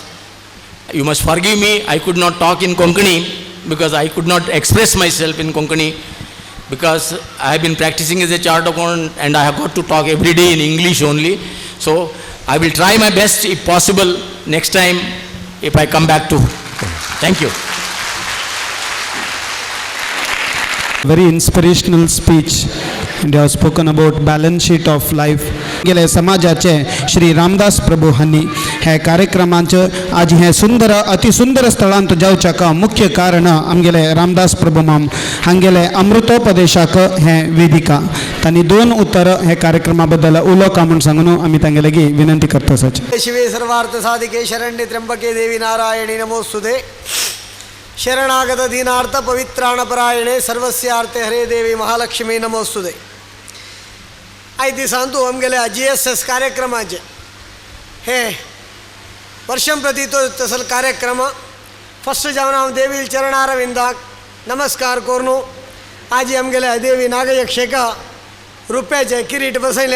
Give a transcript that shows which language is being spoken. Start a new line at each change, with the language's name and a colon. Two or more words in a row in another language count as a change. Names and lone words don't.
English: You must forgive me, I could not talk in Konkani because I could not express myself in Konkani because I have been practicing as a chartered accountant and I have got to talk every day in English only. So I will try my best if possible next time if I come back to. Thank you. Very inspirational speech, and you have spoken about balance sheet of life.
Konkani: गेले समाजाचे श्री रामदास प्रभू हांनी हे कार्यक्रमांचं आज हे सुंदर अतिसुंदर स्थळांत जावच्याक मुख्य कारण आमगेले रामदास प्रभू माम हांगेले अमृतोपदेशाक हे वेदिका तांणी 2 उत्तर हे कार्यक्रमा बद्दल उलोवका म्हूण सांगून आमी तांगे लागीं विनंती करता सच.
Sanskrit: शिवे सर्वार्थ साधिके शरण्ये त्र्यंबके देवी नारायणी नमोस्तुते शरणागत दीनार्थ पवित्राणपरायणे सर्वस्यार्थे हरे देवी महालक्ष्मी नमोस्तुते.
Konkani: आयज दिसांतू आमगेल्या GSS कार्यक्रमाचे हे वर्षं प्रति तो तसल कार्यक्रम फर्स्ट जावन हांव देवी चरणारविंदाक नमस्कार करून आज आमगेल्या देवी नागयक्षेका रुप्याचे किरीट बसयल्या.